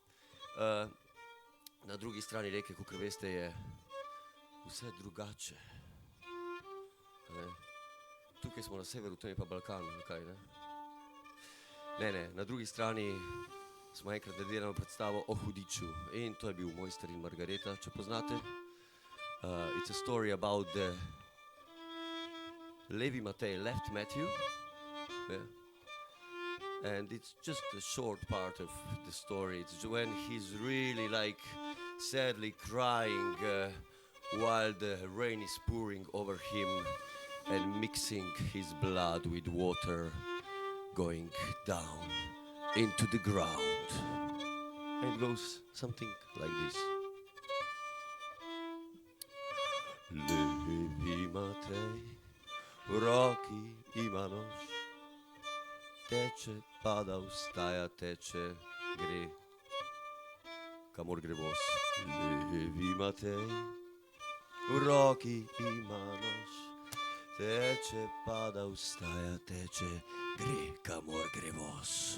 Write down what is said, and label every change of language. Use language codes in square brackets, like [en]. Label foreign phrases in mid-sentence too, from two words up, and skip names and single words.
[sl] Na drugi strani reke, kakor veste, je vse drugače. Tukaj smo na severu, to je pa Balkan, kaj, ne? Ne, na drugi strani smo enkrat naredili predstavo o hudiču in to je bil Mojster in Margareta, če poznate. [en] It's a story about the Levi Matej left Matthew. Yeah. And it's just a short part of the story. It's when he's really like sadly crying while the rain is pouring over him and mixing his blood with water going down into the ground. And it goes something like this. [sl] Levi Matej, v roki ima nož, teče, pada, vstaja, teče, gre, kamor gre voz. Levi Matej, v roki ima nož, teče, pada, vstaja, teče, gre, kamor gre voz.